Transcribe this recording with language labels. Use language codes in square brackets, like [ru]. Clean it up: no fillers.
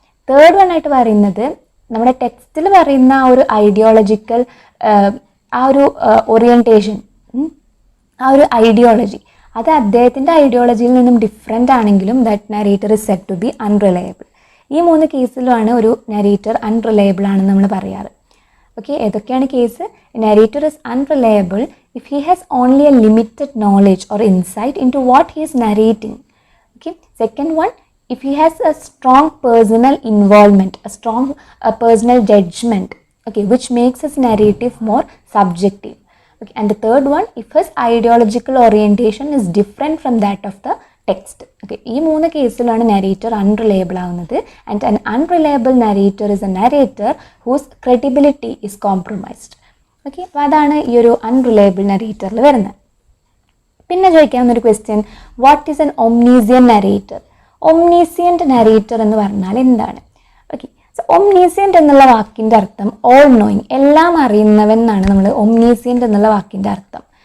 [ml] Third one ആയിട്ട് പറയുന്നത് നമ്മുടെ ടെക്സ്റ്റിൽ പറയുന്ന ആ ഒരു ഐഡിയോളജിക്കൽ ആ ഒരു ഓറിയൻറ്റേഷൻ, ആ ഒരു ഐഡിയോളജി, അത് അദ്ദേഹത്തിൻ്റെ ഐഡിയോളജിയിൽ നിന്നും ഡിഫറെൻ്റ് ആണെങ്കിലും [en] That narrator is said to be unreliable. [ml] ഈ 3 കേസിലുമാണ് ഒരു നരേറ്റർ അൺറിലയബിൾ ആണെന്ന് നമ്മൾ പറയാറ്. ഓക്കെ, ഏതൊക്കെയാണ് case? [en] Narrator is unreliable if he has only a limited knowledge or insight in to what he is narrating. Okay, second one, if he has a strong personal involvement, a strong personal judgment, okay, which makes his narrative more subjective. Okay, and the third one, if his ideological orientation is different from that of the text. [ml] Okay, ഈ 3 കേസിലാണ് narrator unreliable ആവുന്നത്. [en] And an unreliable narrator is a narrator whose credibility is compromised. [ml] Okay, അപ്പോൾ അതാണ് ഈ ഒരു unreliable narratorൽ വരുന്നത്. പിന്നെ ചോദിക്കാവുന്ന ഒരു question, [en] What is an omniscient narrator? [ml] ഒംനീസിയൻറ്റ് narrator എന്ന് പറഞ്ഞാൽ എന്താണ്? ഓക്കെ, സോ ഒംനീസിയൻറ്റ് എന്നുള്ള വാക്കിൻ്റെ അർത്ഥം ഓൾ നോയിങ്, എല്ലാം അറിയുന്നവൻ എന്നാണ് നമ്മൾ ഒംനീസിയൻറ്റ് എന്നുള്ള വാക്കിൻ്റെ അർത്ഥം.